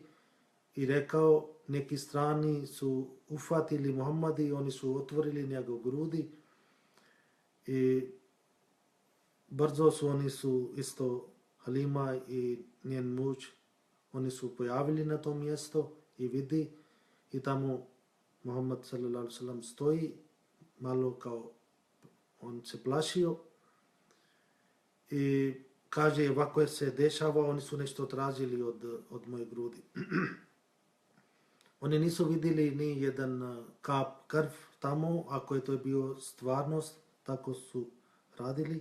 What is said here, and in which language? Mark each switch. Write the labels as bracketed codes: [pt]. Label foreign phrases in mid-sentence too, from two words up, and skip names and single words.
[bs] i rekao neki strani su ufatili Muhammad i oni su otvorili njegov grudi i brzo oni su isto Halima i njen muž, oni su pojavili na to mjesto i vidi i tamo Muhammed [ar] صلى الله عليه وسلم [bs] stoji, malo kao on se plašio i kaže ovako se dešava, oni su nešto tražili od moje grudi. Oni nisu vidjeli ni jedan kap krv tamo, ako je to bio stvarnost, tako su radili.